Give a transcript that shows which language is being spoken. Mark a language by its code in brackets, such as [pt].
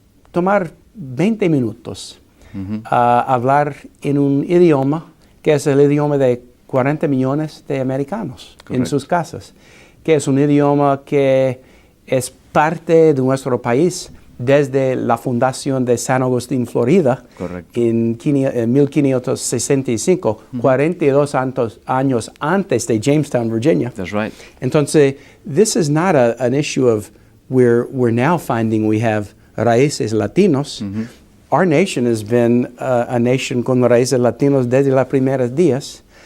[es] tomar 20 minutos a hablar en un idioma que es el idioma de 40 millones de americanos en sus casas, que es un idioma que es parte de nuestro país desde la fundación de San Agustín, Florida, en 1565, 42 años antes de Jamestown, Virginia. [en] That's right. Entonces, this is not an issue of we're now finding we have [es] raíces latinos. [en] Our nation has been a nation [es] con raíces latinos desde los primeros días.